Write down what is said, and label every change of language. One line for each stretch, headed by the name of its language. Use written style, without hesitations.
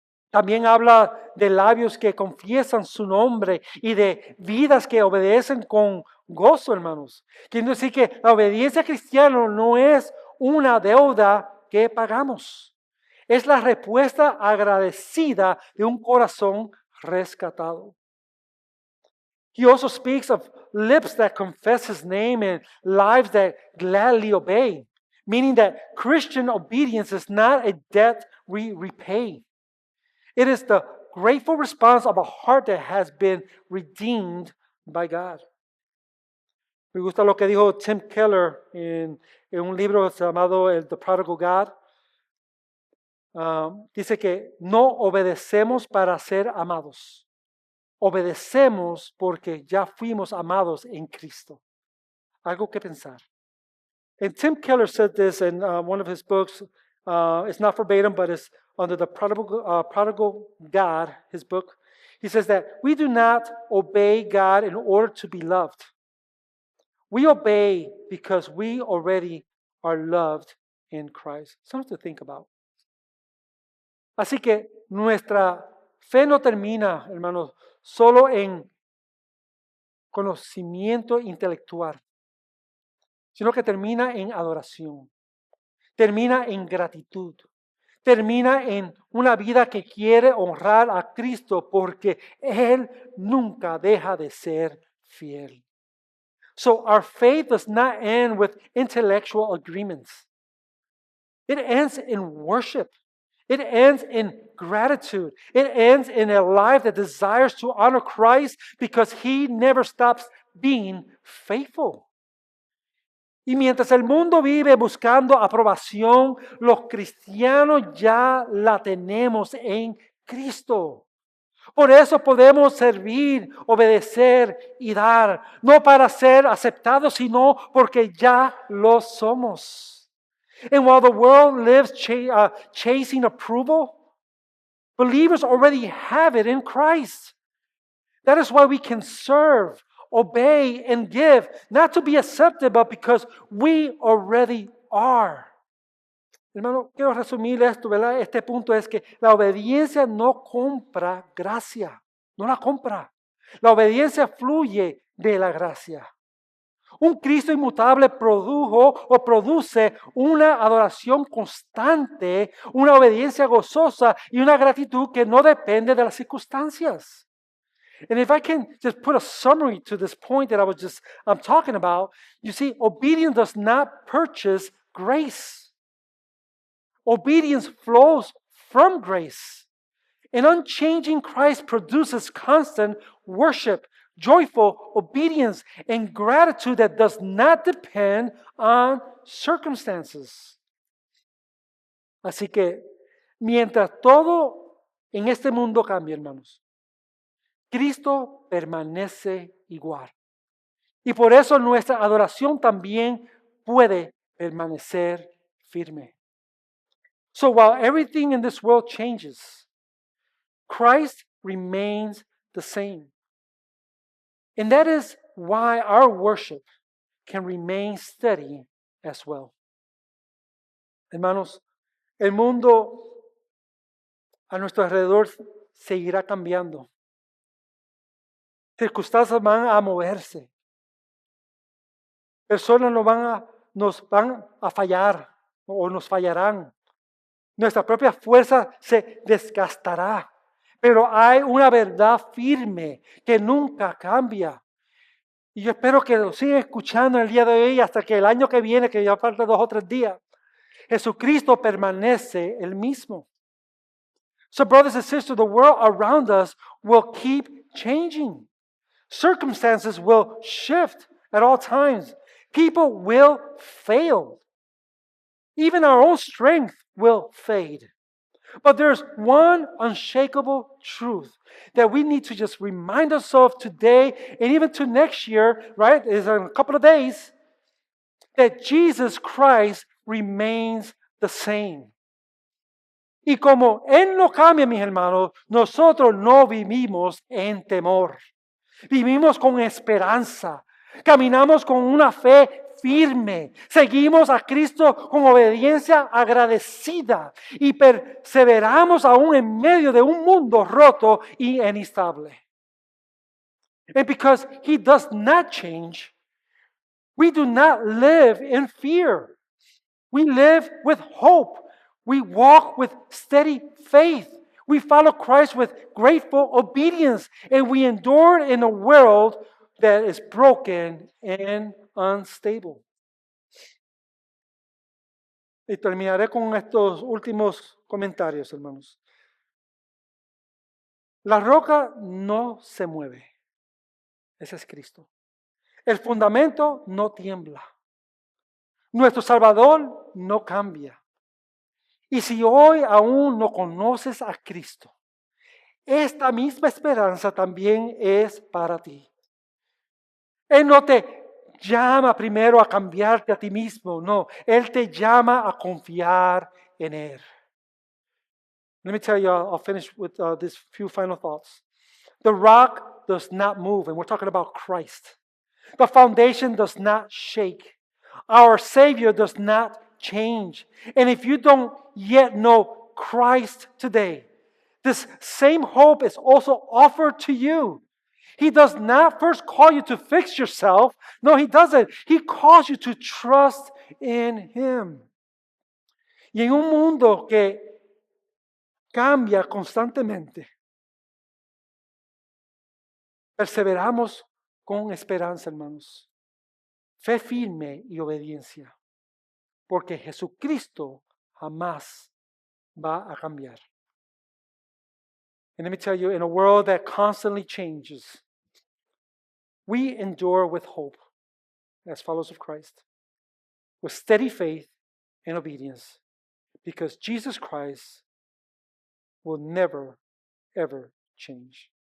Spanish: También habla de labios que confiesan su nombre y de vidas que obedecen con gozo, hermanos. Quiere decir que la obediencia cristiana no es una deuda que pagamos. Es la respuesta agradecida de un corazón rescatado.
English: He also speaks of lips that confess his name and lives that gladly obey, meaning that Christian obedience is not a debt we repay. It is the grateful response of a heart that has been redeemed by God.
Spanish: Me gusta lo que dijo Tim Keller en un libro llamado The Prodigal God. Dice que no obedecemos para ser amados. Obedecemos porque ya fuimos amados en Cristo. Algo que pensar.
English: And Tim Keller said this in one of his books. It's not verbatim, but it's under the Prodigal God, his book. He says that we do not obey God in order to be loved. We obey because we already are loved in Christ. Something to think about.
Spanish: Así que nuestra fe no termina, hermanos, solo en conocimiento intelectual, sino que termina en adoración, termina en gratitud, termina en una vida que quiere honrar a Cristo porque Él nunca deja de ser fiel.
English: So our faith does not end with intellectual agreements. It ends in worship. It ends in gratitude. It ends in a life that desires to honor Christ because He never stops being faithful.
Spanish: Y mientras el mundo vive buscando aprobación, los cristianos ya la tenemos en Cristo. Por eso podemos servir, obedecer y dar, no para ser aceptados, sino porque ya lo somos.
English: And while the world lives chasing approval, believers already have it in Christ. That is why we can serve, obey, and give, not to be accepted, but because we already are.
Spanish: Hermano, quiero resumir esto, ¿verdad? Este punto es que la obediencia no compra gracia, no la compra. La obediencia fluye de la gracia. Un Cristo inmutable produce una adoración constante, una obediencia gozosa y una gratitud que no depende de las circunstancias.
English: And if I can just put a summary to this point that I'm talking about, you see, obedience does not purchase grace. Obedience flows from grace. An unchanging Christ produces constant worship, joyful obedience, and gratitude that does not depend on circumstances.
Spanish: Así que, mientras todo en este mundo cambia, hermanos, Cristo permanece igual. Y por eso nuestra adoración también puede permanecer firme.
English: So while everything in this world changes, Christ remains the same. And that is why our worship can remain steady as well.
Spanish: Hermanos, El mundo a nuestro alrededor seguirá cambiando. Circunstancias van a moverse. Personas nos van a fallar o nos fallarán. Nuestra propia fuerza se desgastará. Pero hay una verdad firme que nunca cambia. Y yo espero que lo sigan escuchando el día de hoy hasta que el año que viene, que ya falta 2 o 3 días, Jesucristo permanece el mismo.
English: So brothers and sisters, the world around us will keep changing. Circumstances will shift at all times. People will fail. Even our own strength will fade. But there's one unshakable truth that we need to just remind ourselves today and even to next year, right? Is in a couple of days, that Jesus Christ remains the same.
Spanish: Y como Él no cambia, mis hermanos, nosotros no vivimos en temor. Vivimos con esperanza. Caminamos con una fe firme. Seguimos a Cristo con obediencia agradecida. Y perseveramos aún en medio de un mundo roto y inestable.
English: And because He does not change, we do not live in fear. We live with hope. We walk with steady faith. We follow Christ with grateful obedience. And we endure in a world that is broken and unstable.
Spanish: Y terminaré con estos últimos comentarios, hermanos. La roca no se mueve. Ese es Cristo. El fundamento no tiembla. Nuestro Salvador no cambia. Y si hoy aún no conoces a Cristo, esta misma esperanza también es para ti. Él no te llama primero a cambiarte a ti mismo, no. Él te llama a confiar en Él.
English: Let me tell you, I'll finish with these few final thoughts. The rock does not move, and we're talking about Christ. The foundation does not shake. Our Savior does not change. And if you don't yet know Christ today, this same hope is also offered to you. He does not first call you to fix yourself. No, He doesn't. He calls you to trust in Him.
Spanish: Y en un mundo que cambia constantemente, perseveramos con esperanza, hermanos. Fe firme y obediencia. Porque Jesucristo jamás va a cambiar.
English: And let me tell you, in a world that constantly changes, we endure with hope as followers of Christ, with steady faith and obedience, because Jesus Christ will never, ever change.